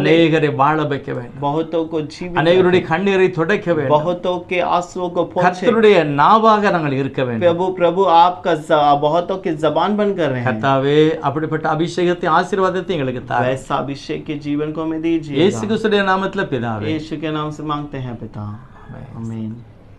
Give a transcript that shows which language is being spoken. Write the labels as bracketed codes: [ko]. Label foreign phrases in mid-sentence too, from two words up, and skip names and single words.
[ta] அநேகரை வாழ வைக்க வேண்டும். [hi] बहुतों को जीवित [ta] அநேகருடைய கண்ணீரை துடைக்க [hi] रखें। [ta] வேண்டும். [hi] बहुतों के आंसुओं को पोंछे। [ta] கர்த்தருடைய நாவாக நாங்கள் இருக்க வேண்டும். [hi] प्रभु आपका बहुतों की जबान बन कर रहे हैं। [ta] கர்த்தாவே அப்படிப்பட்ட அபிஷேகத்தை ஆசீர்வாதத்தை எங்களுக்கு தாரும். [hi] वैसा अभिषेक के जीवन को हमें दीजिए। [ta] இயேசு கிறிஸ்துவின் நாமத்தில் பிதாவே. [hi] यीशु के नाम से मांगते हैं पिता। [ta] ஆமென். [hi] आमीन।